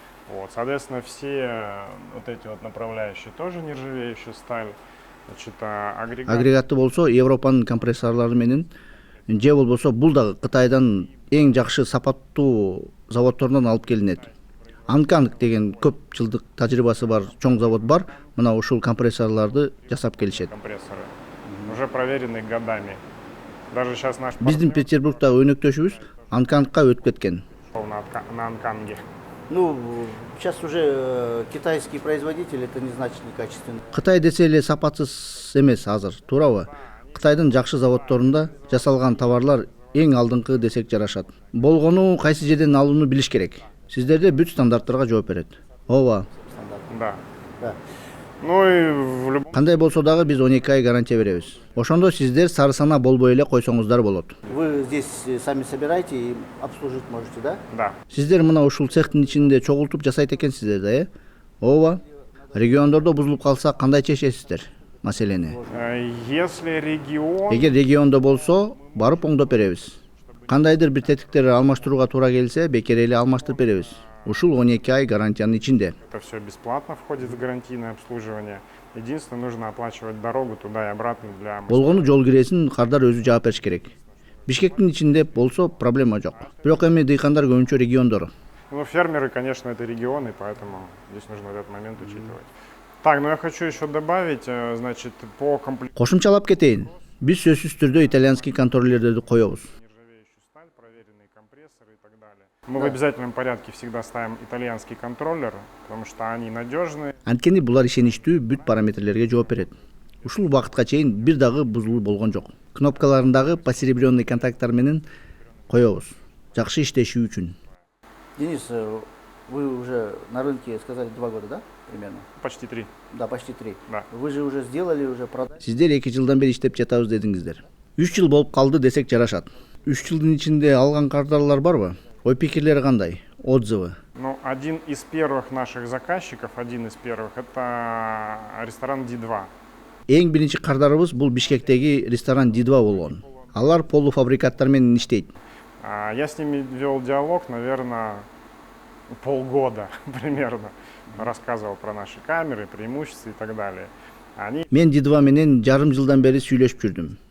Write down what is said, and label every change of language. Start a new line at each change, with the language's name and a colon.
Russian: Вот, соответственно, все вот эти вот направляющие тоже нержавеющая сталь. Значит,
Kyrgyz: Агрегаты болсо Европанын компрессорлору менен же болбосо бул дагы Кытайдан эң жакшы сапаттуу заводдорунан алып келинет. Анканг деген көп жылдык тажрыйбасы бар чоң завод бар. Мына ушул компрессорлорду жасап келишет.
Russian: Компрессоры уже проверены годами. Даже сейчас наш
Kyrgyz: Биздин Петербургдагы өнөктөшүбүз Анкангга өтүп кеткен.
Russian: на Анканге. Ну, сейчас уже китайский производитель, это не значит некачественный.
Kyrgyz: Кытай десе эле сапатсыз эмес азыр, туурабы? Кытайдын жакшы заводдорунда жасалган товарлар эң алдыңкы десек жарашат. Болгону кайсы жерден алууну билиш керек. Сиздерде бүт стандарттарга жооп берет. Ооба.
Russian: Да. Да. Ну и в любом...
Kyrgyz: Кандай болсо дагы биз 12 ай гарантия беребиз. Ошондо сиздер сары сана болбой эле койсоңуздар болот.
Russian: Вы здесь сами собираете и обслужить можете, да? Да.
Kyrgyz: Сиздер мына ушул цехтин ичинде чогултуп жасайт экенсиздер да, Ооба. Региондордо бузулуп калса кандай чечесиздер маселени?
Russian: Если регион...
Kyrgyz: Эгер региондо болсо, барып оңдоп беребиз. Кандайдыр бир тетиктерди алмаштырууга туура келсе, бекер эле алмаштырып беребиз. Ушул 12 ай гарантиянын ичинде.
Russian: Это все бесплатно входит в гарантийное обслуживание. Единственное, нужно оплачивать дорогу туда и обратно для...
Kyrgyz: Болгону жол киресин кардар өзү жаап бериш керек. Бишкектин ичинде болсо проблема жок. Бирок эми дыйкандар көбүнчө региондор.
Russian: Ну, фермеры, конечно, это регионы, поэтому здесь нужно этот момент учитывать. Так, ну я хочу еще добавить, значит, по комплектации...
Kyrgyz: Кошумчалап кетейин. Биз сөзсүз түрдө итальянский контроллерлерди коебуз.
Russian: Нержавеющую сталь, проверенные компрессоры и так далее. Мы в обязательном порядке всегда ставим итальянский контроллер, потому что они надежные.
Kyrgyz: Анткени булар ишеничтүү бүт параметрлерге жооп берет. Ушул убакытка чейин бир дагы бузулуу болгон жок. Кнопкаларындагы посеребренный контакттар менен коебуз. Жакшы иштеши үчүн.
Russian: Денис, вы уже на рынке сказали 2 года, да? Примерно? Почти 3. Да, почти 3. Да. Вы же уже сделали, уже продали.
Kyrgyz: Сиздер 2 жылдан бери иштеп жатабыз дедиңиздер. 3 жыл болуп калды десек жарашат. 3 жылдын ичинде алган кардарлар барбы? Ой пикирлери кандай? Отзывы?
Russian: Ну, один из первых наших заказчиков, это ресторан D2.
Kyrgyz: Эң биринчи кардарыбыз бул Бишкектеги ресторан D2 болгон. Алар полуфабрикаттар менен иштейт.
Russian: Я с ними вел диалог, наверное, полгода примерно. Рассказывал про наши камеры, преимущества и так далее.
Kyrgyz: Мен D2 менен жарым жылдан бери сүйлөшүп жүрдүм.